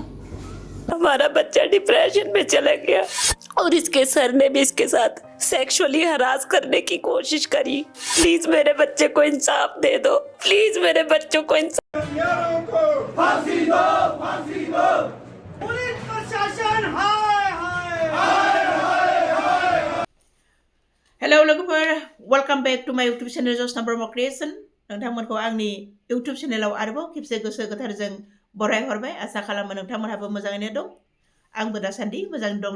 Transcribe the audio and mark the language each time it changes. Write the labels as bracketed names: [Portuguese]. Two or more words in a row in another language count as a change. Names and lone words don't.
[Hindi] हमारा बच्चा डिप्रेशन में चला गया और इसके सर ने भी इसके साथ [English] sexually harass [Hindi] करने की कोशिश करी। प्लीज मेरे बच्चे को इंसाफ दे दो, प्लीज मेरे बच्चों को इंसाफ। फांसी दो, फांसी दो। पुलिस प्रशासन, हाय हाय हाय। [English] Hello लोगोफोर, welcome back to my YouTube channel जसना ब्रह्म क्रिएशन। [Bodo] नोंथांमोनखौ आंनि यूट्यूब चेनेलाव आरोबाव खेबसे गोसो गोथारजों बरायहरबाय। आसा खालामो नोंथांमोनहाबो मोजाङैनो दं, आंबो दासान्दि मोजाङैनो दं।